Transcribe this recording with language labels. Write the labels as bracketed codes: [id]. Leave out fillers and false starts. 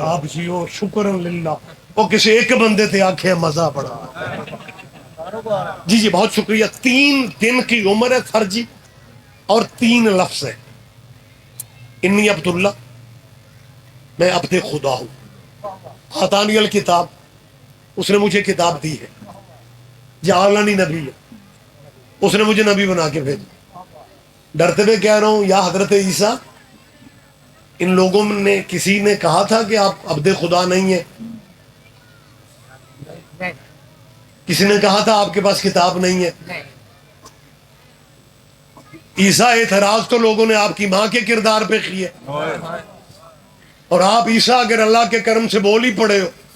[ur] آپ جیو شکر للہ, وہ کسی ایک بندے تھے آنکھیں مزہ بڑا. جی جی بہت شکریہ. 3 دن کی عمر ہے سر جی, اور 3 لفظ ہے. [ar] انی عبداللہ, [ur] میں عبد خدا ہوں. [ar] آتانی الکتاب, [ur] اس نے مجھے کتاب دی ہے. [ar] جعلنی نبی, [ur] اس نے مجھے نبی بنا کے بھیجا. ڈرتے ہوئے کہہ رہا ہوں یا حضرت عیسیٰ, ان لوگوں نے کسی نے کہا تھا کہ آپ عبد خدا نہیں ہیں؟ کسی نے کہا تھا آپ کے پاس کتاب نہیں ہے؟ عیسیٰ اعتراض تو لوگوں نے آپ کی ماں کے کردار پہ کیے, اور آپ عیسیٰ اگر اللہ کے کرم سے بول ہی پڑے ہو.